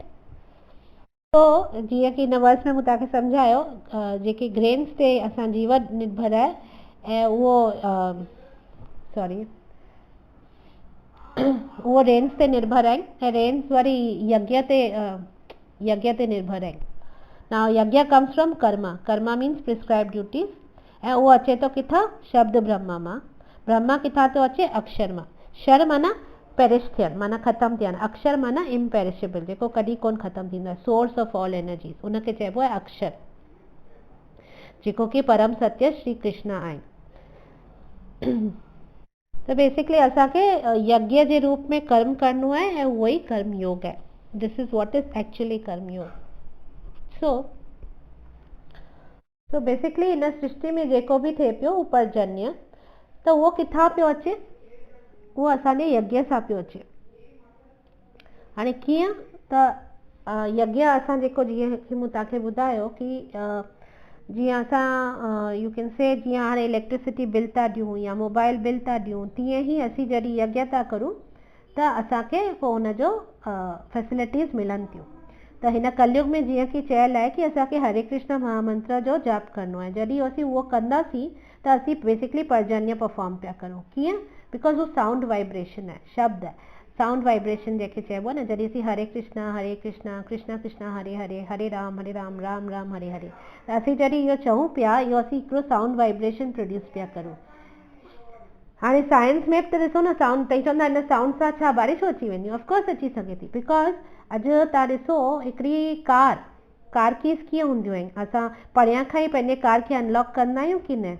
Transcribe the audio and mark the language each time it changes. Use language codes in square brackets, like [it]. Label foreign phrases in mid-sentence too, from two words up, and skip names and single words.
[sd] तो जीअं कि हिन वर्स में मूं तव्हांखे सम्झायो, जेके ग्रेन्स ते असां जीवन निर्भर आहे ऐं उहो रेन्स ते निर्भर आहिनि ऐं रेन्स वरी यज्ञ ते निर्भर आहिनि। [en] Now yajna comes from karma means prescribe duties, [sd] ऐं उहो अचे थो किथां? शब्द ब्रह्मा मां। ब्रह्मा किथां थो अचे? अक्षर मां। शर माना पेरिश थियणु, माना ख़तमु थियणु। अक्षर माना इम्पेरिशेबल, जेको कॾहिं कोन ख़तमु थींदो आहे, [en] Source of all energies, [sd] उनखे चइबो आहे अक्षर, जेको कि परम सत्य श्री कृष्ण आहिनि। त बेसिकली असांखे यज्ञ जे रूप में कर्म करणो आहे ऐं उहो ई कर्म योग आहे। [en] This is what is actually karma yoga. [sd] सो बेसिकली हिन सृष्टि में जेको बि थिए पियो, पर्जन्य, त उहो किथां पियो अचे? उहो असांजे यज्ञ सां पियो अचे। हाणे कीअं? त यज्ञ असां जेको, जीअं मूं तव्हांखे ॿुधायो कि जीअं असां [en] you can say [sd] जीअं हाणे [en] electricity bill [sd] था ॾियूं या [en] mobile bill [sd] था ॾियूं, तीअं ई असीं जॾहिं यज्ञ था करूं त असांखे पोइ हुनजो फैसिलिटीज़ मिलनि थियूं। त हिन कलयुग में जीअं कि चयल आहे कि असांखे हरे कृष्ण महामंत्र जो जाप करणो आहे। जॾहिं असीं उहो कंदासीं त असीं बेसिकली पर्जन्य परफॉर्म पिया करूं। कीअं? बिकॉज उहो [en] sound vibration [sd] आहे, शब्द आहे, [en] sound vibration [sd] जंहिंखे चइबो आहे न। जॾहिं असीं हरे कृष्ण कृष्ण कृष्ण हरे हरे, हरे राम राम राम हरे हरे, त असीं जॾहिं इहो चऊं पिया, इहो असीं हिकिड़ो [en] sound vibration produce [sd] पिया करूं। हाणे साइंस में बि त ॾिसो न, साउंड तई चवंदा हिन साउंड सां छा बारिशूं अची वेंदियूं? ऑफकोर्स अची सघे थी, बिकॉज अॼु तव्हां ॾिसो हिकिड़ी [en] car keys [sd] कीअं हूंदियूं आहिनि। असां परियां खां ई पंहिंजे कार खे अनलॉक कंदा आहियूं कि न?